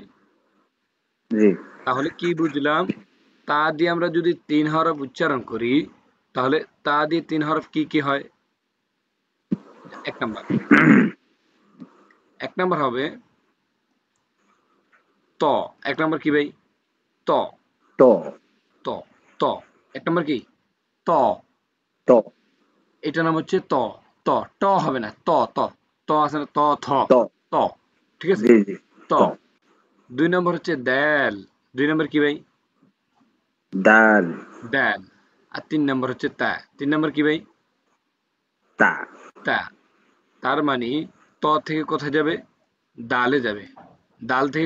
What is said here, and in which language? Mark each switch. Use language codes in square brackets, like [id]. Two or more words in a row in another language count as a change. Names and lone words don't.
[bn] জি। তাহলে কি বুঝলাম? তা দিয়ে আমরা যদি তিন হরফ উচ্চারণ করি, তাহলে তা দিয়ে তিন হরফ কি কি হয়? এক নাম্বার, এক নাম্বার হবে ত। এক নাম্বার কি ভাই? ত। ত। ত। ত। এক নাম্বার কি? ত। ত। এটার নাম হচ্ছে ত। ত। ট হবে না, ত। ত। ত আছে না, ত থ। ত। ত। ঠিক আছে? জি জি। ত। ত। দুই নম্বর হচ্ছে দ্যাল। দুই নম্বর কি ভাই? দাল। দ্যাল। আর তিন নম্বর হচ্ছে তা। তিন নম্বর কি ভাই? তা। তা। তার মানে ত থেকে কোথায় যাবে? দালে যাবে। দাল থেকে